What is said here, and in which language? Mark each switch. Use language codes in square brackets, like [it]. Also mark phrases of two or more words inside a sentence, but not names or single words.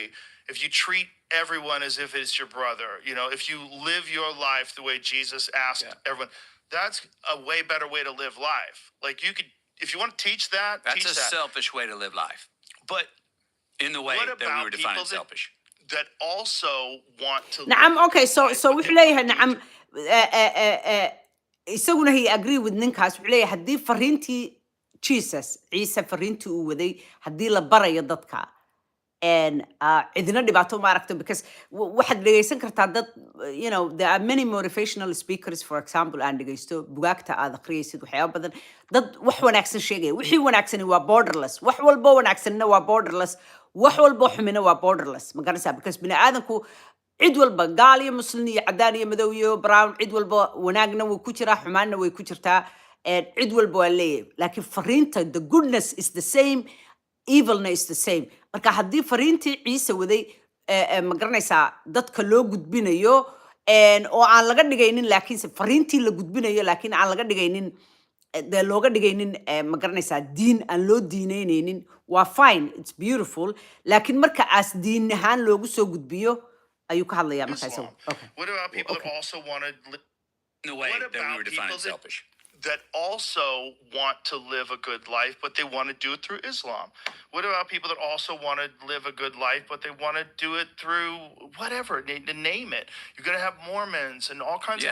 [en] If you treat everyone as if it's your brother, you know, if you live your life the way Jesus asked everyone, that's a way better way to live life. Like you could, if you want to teach that, that's teach a that. selfish way to live life. But in the way that we were defining selfish. That also want to. [so] نعم [en] okay, so [so] wuxuu leeyahay nacam isaguna [en] he agree with [so] ninkaas. Wuxuu leeyahay haddii fariintii Jesus ciise fariintii uu waday haddii la barayo dadka and cidina dhibaato ma aragto, because waxaad dhegaysan kartaa dad, [en] you know, there are many motivational speakers, for example, [so] aan dhegaysto bugaagta aad akhriyaysid waxyaabo badan, dad wax wanaagsan sheegaya. Wixii wanaagsani waa borderless, wax walbo wanaagsanina waa borderless, wax walbo xumina waa borderless, ma garanaysaa, because bini aadanku cid walba gaal iyo muslim iyo cadaan iyo madow iyo brown, cid walba wanaagna way ku jiraa, xumaanna way ku jirtaa, cid walba waa leeyahay. Laakiin fariinta, [en] the goodness is the same, evilna is the same. [so] Marka haddii fariintii ciise waday ma garanaysaa dadka loo gudbinayo oo aan laga dhigaynin, laakiinse fariintii la gudbinayo laakiin aan laga dhigaynin looga dhigaynin ma garanaysaa diin aan loo diinaynaynin, waa [en] fine, it's beautiful. [so] Laakiin marka aas diin ahaan loogu soo gudbiyo, ayuu ka hadlayaa markaa Islam. isagu. [en] Okay. What about people that Okay. also want to In the way What that we about were defining people selfish. that also want to live a good life, but they want to do it through Islam? What about people that also want to live a good life, but they want to do it through whatever, name it? You're going to have Mormons and all kinds of